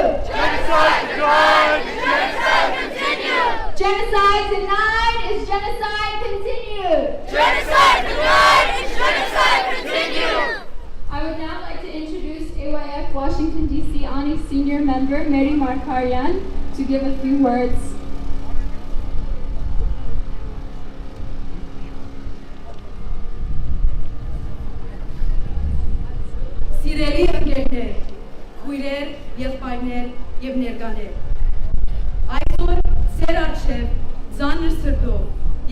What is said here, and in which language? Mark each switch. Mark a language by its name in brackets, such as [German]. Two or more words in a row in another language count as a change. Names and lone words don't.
[English] Genocide denied is genocide continued. Genocide denied is genocide continued. Genocide denied is genocide continued. I would now like to introduce AYF Washington, D.C. ANI Senior Member Mary Markaryan. to give a few words. [Armenian] Սիրելի ընկերներ, քույրեր, եղբայրներ եւ ներկաներ։ Այսօր սեր արչեւ ծանր սրտով